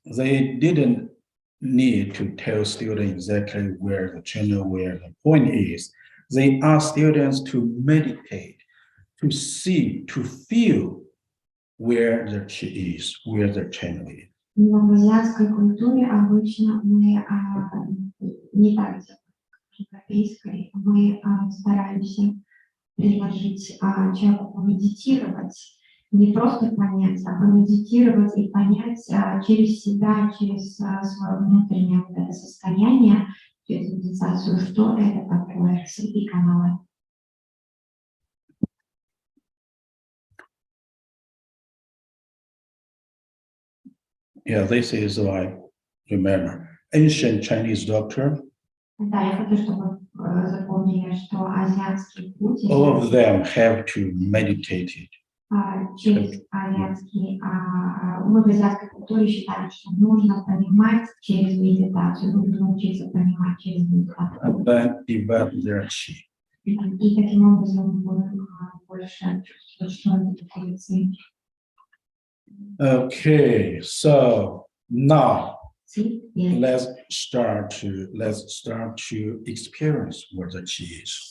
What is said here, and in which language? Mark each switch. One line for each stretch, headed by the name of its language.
English: They didn't need to tell students exactly where the channel, where the point is. They ask students to meditate, to see, to feel where their chi is, where their channel is.
Russian: Но в азиатской культуре обычно мы не так делаем, как в европейской. Мы стараемся предложить человеку помедитировать, не просто понять, а помедитировать и понять через себя, через свое внутреннее вот это состояние, через медитацию, что это такое, свои каналы.
English: Yeah, this is why, remember, ancient Chinese doctor,
Russian: Да, я хочу, чтобы запомнили, что азиатский путь,
English: all of them have to meditate it.
Russian: через азиатский, мы в азиатской культуре считали, что нужно понимать через медитацию, нужно научиться понимать через медитацию.
English: And then develop their chi.
Russian: И таким образом мы будем больше чувствовать, что это такое цель.
English: Okay, so now
Russian: Цель.
English: let's start to experience what the chi is.